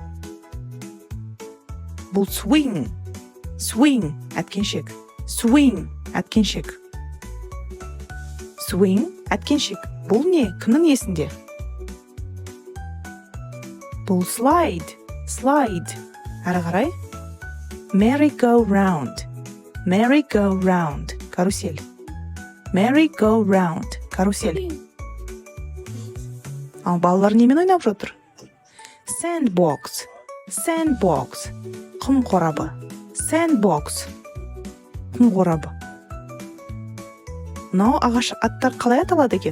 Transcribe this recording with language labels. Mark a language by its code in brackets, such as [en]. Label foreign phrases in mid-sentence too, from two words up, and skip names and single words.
[kk] Бұл [en] swing. Swing. [kk] Әткеншек. Swing. Әткеншек. Swing. Әткеншек. Бұл не? Кімнің есінде? Бұл slide. [en] Slide. [kk] Әрі қарай. [en] Merry-go-round. Merry-go-round. Карусель. Merry-go-round. [kk] Карусель. Ал балалар немен ойнап жатыр? [en] Sandbox. Sandbox. [kk] Құм қорабы. Sandbox. Құм қорабы. Мынау ағаш аттар қалай аталады екен?